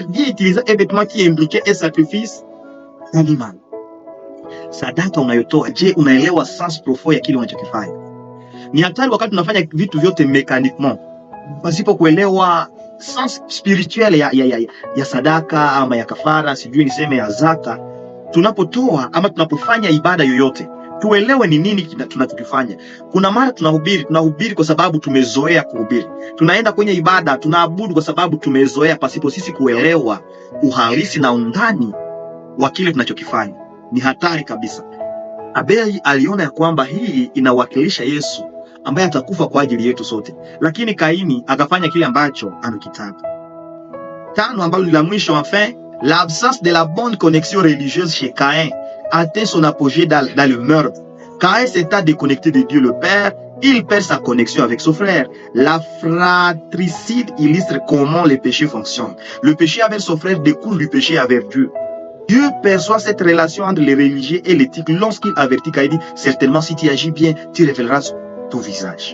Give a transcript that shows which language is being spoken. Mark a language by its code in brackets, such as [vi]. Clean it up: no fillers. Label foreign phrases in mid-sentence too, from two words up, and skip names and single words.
[fr] Dieu utilisait un vêtement qui impliquait un sacrifice animal. [sw] Sadaka unayotoa, je, unaelewa [fr] sens profond [sw] ya kile unachokifanya? Ni hatari wakati tunafanya vitu vyote mechaniquement, pasipo kuelewa [fr] sens spirituel [sw] ya sadaka ama ya kafara, sijui niseme ya zaka. Tunapotoa ama tunapofanya ibada yoyote, tuelewe ni nini tunachokifanya. Kuna mara tunahubiri kwa sababu tumezoea kuhubiri. Tunaenda kwenye ibada, tunaabudu kwa sababu tumezoea, pasipo sisi kuelewa uhalisi na undani wa kile tunachokifanya. Ni hatari kabisa. Abeli aliona ya kwamba hii inawakilisha Yesu ambaye atakufa kwa ajili yetu sote, lakini Kaini akafanya kile ambacho anakitaka. Tano, ambalo ni la mwisho, [fr] enfin, l'absence de la bonne connexion religieuse chez Caïn atteint son apogée dans le meurtre. Caïn s'étant déconnecté de Dieu le Père, il perd sa connexion avec son frère. La fratricide illustre comment le péché fonctionne. Le péché avec son frère découle du péché avec Dieu. Dieu perçoit cette relation entre les religieux et l'éthique lorsqu'il avertit Caïn, dit certainement si tu agis bien, tu révéleras ton visage.